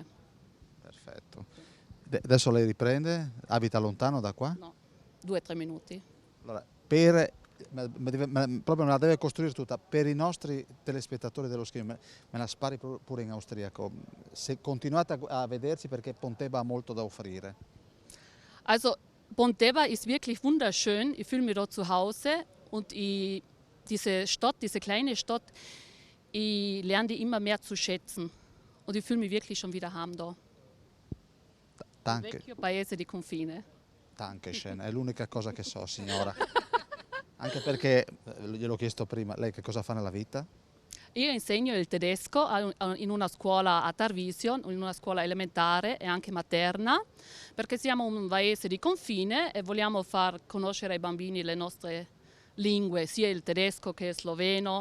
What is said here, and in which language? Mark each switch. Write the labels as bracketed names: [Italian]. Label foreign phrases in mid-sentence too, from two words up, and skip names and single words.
[Italian] Perfetto. Adesso lei riprende? Abita lontano da qua? No, 2-3 minuti. Allora, proprio me la deve costruire tutta. Per i nostri telespettatori dello schermo, me la spari pure in austriaco. Se continuate a vederci, perché Pontebba ha molto da offrire. [German] Also, Pontebba ist wirklich wunderschön. Ich fühle mich dort zu Hause und diese Stadt, diese kleine Stadt, ich lerne die immer mehr zu schätzen. Und ich fühle mich wirklich schon wieder heim da. Danke. [Italian] Vecchio paese di confine. Dankeschön, è l'unica cosa che so, signora. Anche perché, gliel'ho chiesto prima, lei che cosa fa nella vita? Io insegno il tedesco in una scuola a Tarvisio, in una scuola elementare e anche materna, perché siamo un paese di confine e vogliamo far conoscere ai bambini le nostre lingue, sia il tedesco che il sloveno.